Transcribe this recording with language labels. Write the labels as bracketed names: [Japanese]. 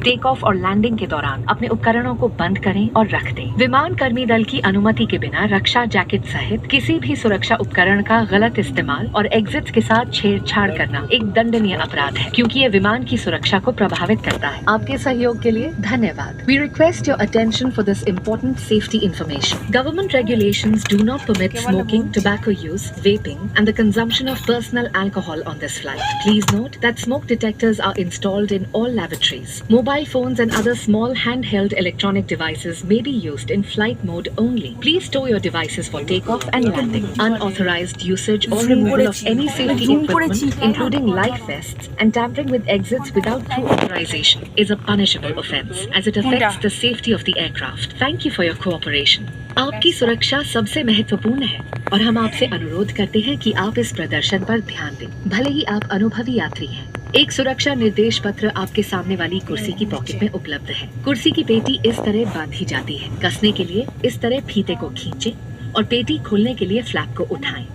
[Hindi] Take off और landing के दौरान अपने उपकरणों को बंद करें और रख दें। विमान कर्मी दल की अनुमति के बिना रक्षा जैकेट सहित किसी भी सुरक्षा उपकरण का गलत इस्तेमाल और एग्जिट्स के साथ छेड़छाड़ करना एक दंडनीय अपराध है, क्योंकि ये विमान की सुरक्षा को प्रभावित करता है। आपके सहयोग के लिए धन्यवाद। [English] We request your attention for this important safety information. Government regulations do not permit smoking, tobacco use, vaping, and the consumption of personal alcohol on this flight. Please note that smoke detectors are installed in all lavatories. Mobile phones and other small handheld electronic devices may be used in flight mode only. Please store your devices for takeoff and landing. Unauthorized usage or removal of any safety equipment, including life vests, and tampering with exits without crew authorization is a punishable offence, as it affects the safety of the aircraft. Thank you for your cooperation. [Hindi] आपकी सुरक्षा सबसे महत्वपूर्ण है और हम आपसे अनुरोध करते हैं कि आप इस प्रदर्शन पर ध्यान दें, भले ही आप अनुभवी यात्री हैं। एक सुरक्षा निर्देश पत्र आपके सामने वाली कुर्सी की पॉकेट में उपलब्ध है। कुर्सी की पेटी इस तरह बांधी जाती है। कसने के लिए इस तरह फीते को खींचें और पेटी खोलने के लिए फ्लैप को उठाएं।